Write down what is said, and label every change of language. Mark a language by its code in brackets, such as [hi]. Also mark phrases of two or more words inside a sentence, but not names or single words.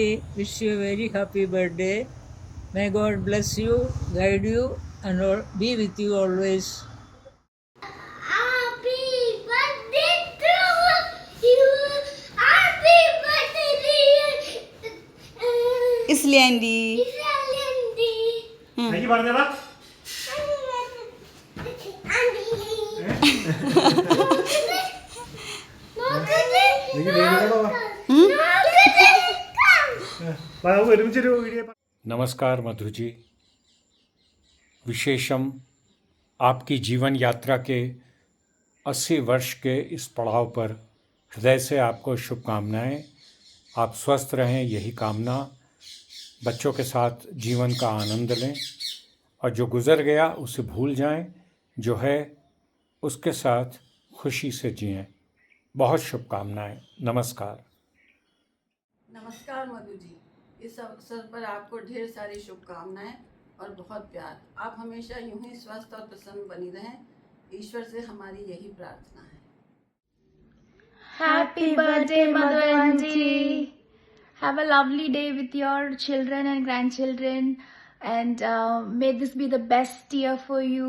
[en] Wish you a very happy birthday. May God bless you, guide you, and be with you always. Happy birthday to you. Happy birthday to you. Cicely Auntie. Islandi. [ml] എനിക്ക് പറഞ്ഞതാ? ഒരുമിച്ചൊരു വീഡിയോ. [hi] नमस्कार मधु जी, विशेषम आपकी जीवन यात्रा के 80 वर्ष के इस पड़ाव पर हृदय से आपको शुभकामनाएं। आप स्वस्थ रहें, यही कामना। बच्चों के साथ जीवन का आनंद लें और जो गुज़र गया उसे भूल जाएं, जो है उसके साथ खुशी से जिएं। बहुत शुभकामनाएं। नमस्कार। नमस्कार मधु जी, इस अवसर पर आपको ढेर सारी शुभकामनाएं और बहुत प्यार। आप हमेशा यूं ही स्वस्थ और प्रसन्न बनी रहें, ईश्वर से हमारी यही प्रार्थना है। [en] Happy birthday, Mother Auntie. Have a lovely day with your children and grandchildren, and may this be the best year for you.